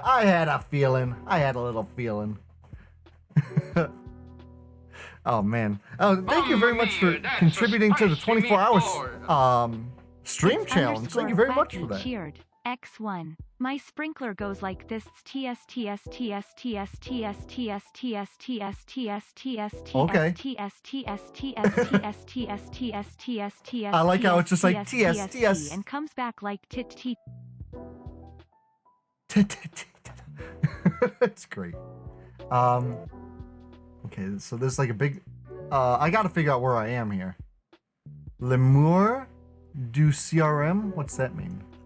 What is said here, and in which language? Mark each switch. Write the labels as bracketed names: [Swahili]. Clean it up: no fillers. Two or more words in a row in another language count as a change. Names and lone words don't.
[English] I had a feeling. I had a little feeling. Oh man. Oh, thank you very much for contributing to the 24 hours stream challenge. Thank you very much for that. Cheered. X1. My sprinkler goes like this. TS TS TS TS TS TS TS TS TS TS Okay. TS TS TS TS TS TS TS TS. I like how it's just like TS TS and comes back like tit tit. It's great. Okay, so there's like a big I gotta figure out where I am here. [French] L'Amour du [English] CRM? What's that mean?